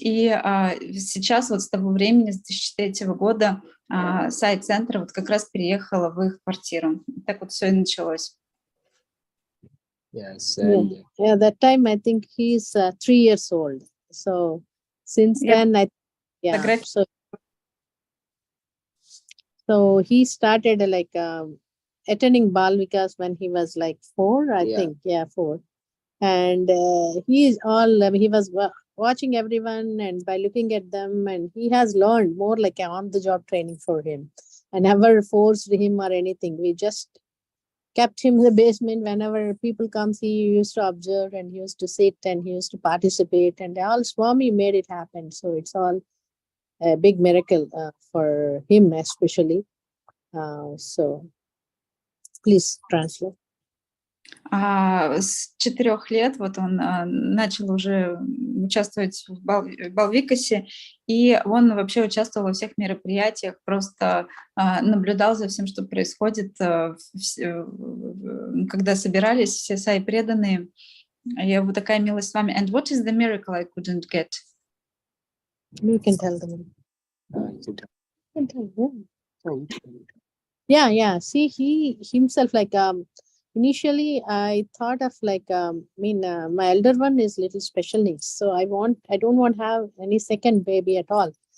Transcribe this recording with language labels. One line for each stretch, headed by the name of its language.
Russian: И сейчас вот с того времени, с 2003 года, Саи-центр вот как раз переехала в их квартиру. Так вот все и началось.
English: Yes. Yeah, that time I think he's 3 years old. So since then, so he started like attending Bal Vikas when he was like 4, I think. Yeah, 4. And he was watching everyone, and by looking at them, and he has learned more like on-the-job training for him. I never forced him or anything. We just kept him in the basement. Whenever people comes, he used to observe, and he used to sit, and he used to participate, and all Swami made it happen. So it's all a big miracle for him especially. So please translate.
Russian: С 4 лет вот он начал уже участвовать в Балвикасе, и он вообще участвовал во всех мероприятиях, просто наблюдал за всем, что происходит, когда собирались все Саи преданные. И вот такая милость с вами.
English: And what is the miracle I couldn't get? You can tell them. You can tell. Yeah. See, he himself like initially I thought of like my elder one is little special needs, so I don't want to have any second baby at all.